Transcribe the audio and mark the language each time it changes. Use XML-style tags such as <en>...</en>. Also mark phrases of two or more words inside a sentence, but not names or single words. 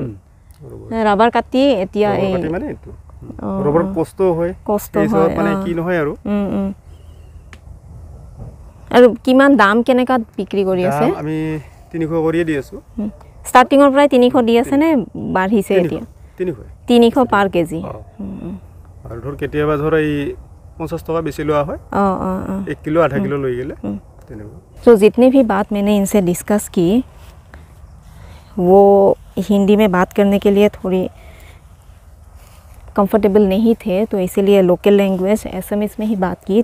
<as>ৰাবাৰ কাটি এতিয়া এই মানে এইটো ৰবৰ কষ্ট হয়, মানে কি নহয় আৰু আৰু কিমান দাম কেনেকা বিক্ৰী কৰি আছে? আমি 300 কৰিয়ে দি আছো। ষ্টাৰ্টিঙৰ পৰাই 300 দি আছে নে বাঢ়িছে এতিয়া? 300</as> <en>per kg.</en> <as>আৰু ধৰ কেতিয়াবা ধৰ এই 50 টকা বেছি লোৱা হয়। 1 কিলো আধা কিলো লৈ গ'লে।</as> <hi>तो जितनी भी बात मैंने इनसे डिस्कस की वो हिंदी में बात करने के लिए थोड़ी कंफर्टेबल नहीं थे, तो इसीलिए</hi> <en>local language</en> <hi>एसएमएस में ही बात की।</hi>